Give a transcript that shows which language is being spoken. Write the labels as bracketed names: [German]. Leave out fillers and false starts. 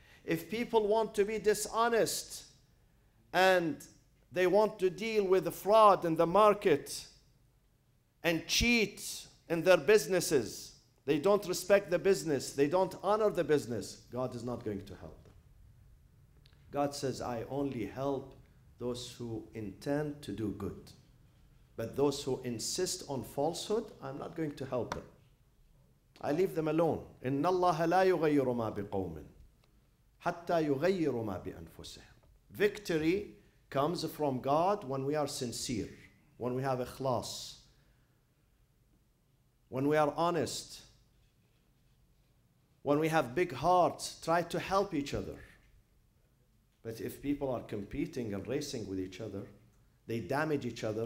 [English] If people want to be dishonest and they want to deal with the fraud in the market and cheat in their businesses, they don't respect the business, they don't honor the business, God is not going to help them. God says, I only help those who intend to do good. But those who insist on falsehood, I'm not going to help them. I leave them alone. [Arabic] إن الله لا يغير ما بقوم حتى يغيروا ما بأنفسهم. [English] Victory comes from God when we are sincere, when we have ikhlas, when we are honest, when we have big hearts, try to help each other. But if people are competing and racing with each other, they damage each other.